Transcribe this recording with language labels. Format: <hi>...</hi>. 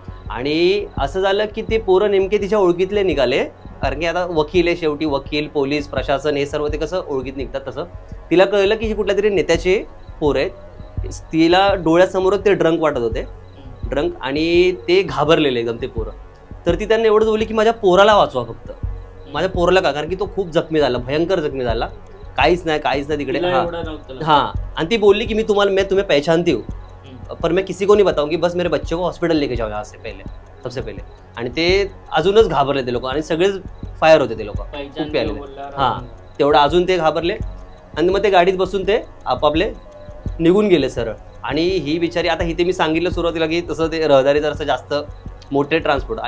<mr>आणि असं झालं की ते पोरं नेमके तिच्या ओळखीतले निघाले, कारण की आता वकील आहे शेवटी, वकील, पोलीस, प्रशासन हे सर्व ते कसं ओळखीत निघतात तसं. तिला कळलं की हे कुठल्या तरी नेत्याचे पोरं आहेत. तिला डोळ्यासमोरच ते ड्रंक वाटत होते, आणि ते घाबरलेले एकदम ते पोरं. तर ती त्यांना एवढंच बोलली की माझ्या पोराला वाचवा फक्त, माझ्या पोराला का, कारण की तो खूप जखमी झाला, भयंकर जखमी झाला. काहीच नाही तिकडे.</mr> <hi>हाँ,</hi> <mr>आणि ती बोलली की</mr> <hi>मैं तुम्हें पहचानती हूँ, पर मैं किसी को नहीं बताऊंगी, बस मेरे बच्चे को हॉस्पिटल लेके जाओ यहाँ से पहले, सबसे पहले.</hi> <mr>आणि ते अजूनच घाबरले ते लोक, आणि सगळेच फायर होते ते लोक, खूप प्यालेले. हां, तेवढं अजून ते घाबरले. आणि मग ते गाडीत बसून ते आपापले निघून गेले सरळ. आणि ही बिचारी, आता इथे मी सांगितलं सुरुवातीला की तसं ते रहदारीचं असं जास्त मोठे ट्रान्सपोर्ट.</mr>